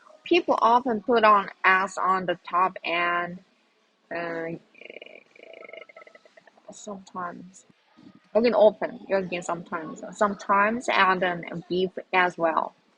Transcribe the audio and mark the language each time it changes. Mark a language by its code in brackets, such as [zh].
[en] People often put on eggs on the top and sometimes. [ko] 여긴 often, 여긴 sometimes. [en] Sometimes add beef as well.